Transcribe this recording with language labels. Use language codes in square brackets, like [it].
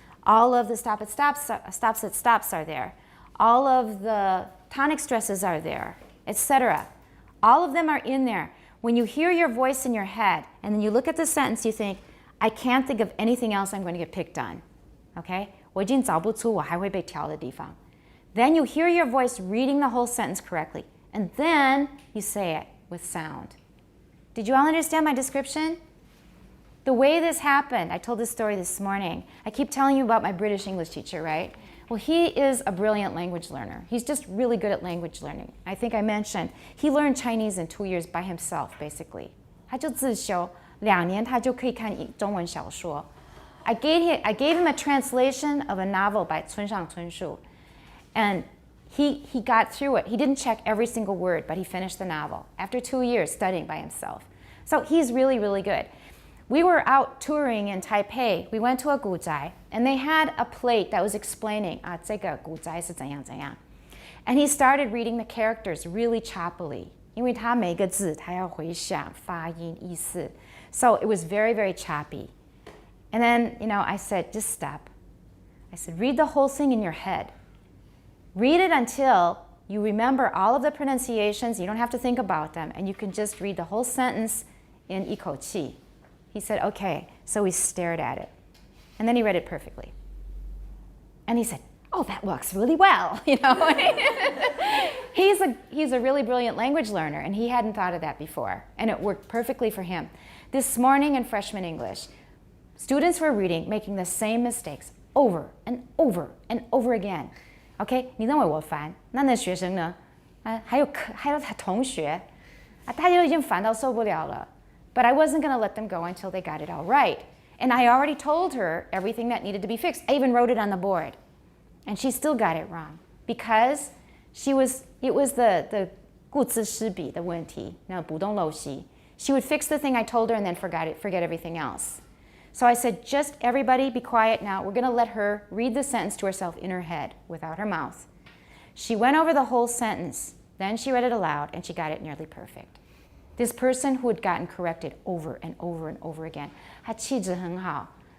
[en] All of the stop at stops are there. All of the tonic stresses are there, etc. All of them are in there. When you hear your voice in your head and then you look at the sentence, you think, I can't think of anything else I'm going to get picked on. Okay? [zh] 我已经找不出我还会被挑的地方. [en] Then you hear your voice reading the whole sentence correctly. And then you say it with sound. Did you all understand my description? The way this happened, I told this story this morning. I keep telling you about my British English teacher, right? Well, he is a brilliant language learner. He's just really good at language learning. I think I mentioned he learned Chinese in 2 years by himself, basically. [zh] 他就自修2年，他就可以看中文小说。 [en] I gave him a translation of a novel by 村上春树, and he got through it. He didn't check every single word, but he finished the novel after 2 years studying by himself. So he's really, really good. We were out touring in Taipei. We went to a 古宅, and they had a plate that was explaining, [zh] 这个古宅是怎样怎样. [en] And he started reading the characters really choppily. [zh] 因为他每个字他要回想发音意思. [en] So it was very, very choppy. And then, I said, just stop. I said, read the whole thing in your head. Read it until you remember all of the pronunciations. You don't have to think about them. And you can just read the whole sentence in 一口气. He said, okay. So we stared at it. And then he read it perfectly. And he said, oh, that works really well. He's a really brilliant language learner, and he hadn't thought of that before. And it worked perfectly for him. This morning in freshman English, students were reading, making the same mistakes over and over and over again. Okay? [zh] 你认为我烦？那那学生呢？还有他同学，他就已经烦到受不了了。 [en] But I wasn't going to let them go until they got it all right. And I already told her everything that needed to be fixed. I even wrote it on the board. And she still got it wrong. Because it was the [zh] 顾此失彼的问题，不动漏习. [en] She would fix the thing I told her and then forget everything else. So I said, just everybody be quiet now. We're going to let her read the sentence to herself in her head without her mouth. She went over the whole sentence. Then she read it aloud, and she got it nearly perfect. This person who had gotten corrected over and over and over again, [zh] 她气质很好.